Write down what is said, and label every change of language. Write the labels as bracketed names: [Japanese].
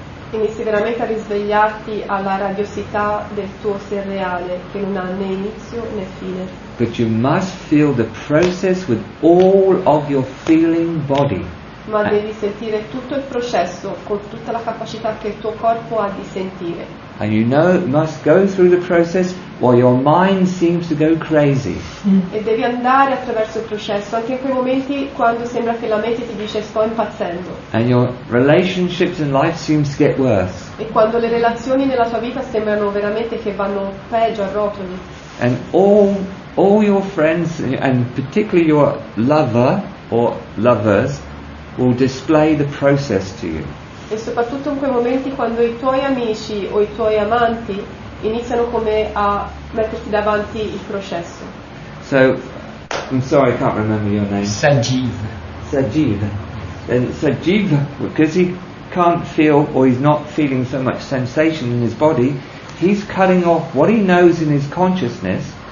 [Italian] inizi veramente a risvegliarti alla radiosità del tuo ser reale, che non ha né inizio né fine. [English] But you must feel the process with all of your feeling body. [Italian] Ma devi sentire tutto il processo con tutta la capacità che il tuo corpo ha di sentire. [English] And you must go through the process while your mind seems to go crazy. [Italian] E devi andare attraverso il processo, anche in quei momenti quando sembra che la mente ti dice sto impazzendo. [English] And your relationships in life seems to get worse. [Italian] E quando le relazioni nella tua vita sembrano veramente che vanno peggio a rotoli. [English] And all your friends, and particularly your lover or lovers, will display the process to you. [Italian] E soprattutto in quei momenti quando i tuoi amici o i tuoi amanti iniziano come a metterti davanti il processo. [English] So, I'm sorry, I can't remember your name. Sajiv. Sajiv. And Sajiv, because he can't feel, or he's not feeling so much sensation in his body, he's cutting off what he knows in his consciousness.